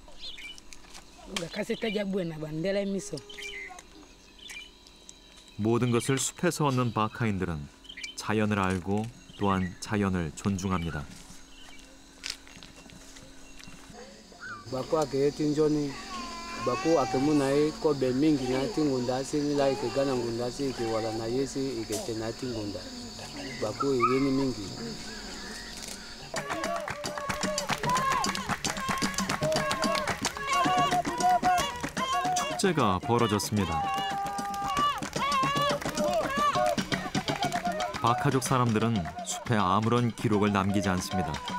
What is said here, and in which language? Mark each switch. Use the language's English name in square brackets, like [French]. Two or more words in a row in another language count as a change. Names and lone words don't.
[Korean] 모든 것을 숲에서 얻는 바카인들은 자연을 알고 또한 자연을 존중합니다. [Baka (Cameroon)] Bako aketi njoni bako akemunai ko be mingi na tingunda sini lai ke gana ngunda si ke wala na yesi ke tena tingunda bako yeni mingi [Korean] 축제가 벌어졌습니다. 바카족 사람들은 숲에 아무런 기록을 남기지 않습니다.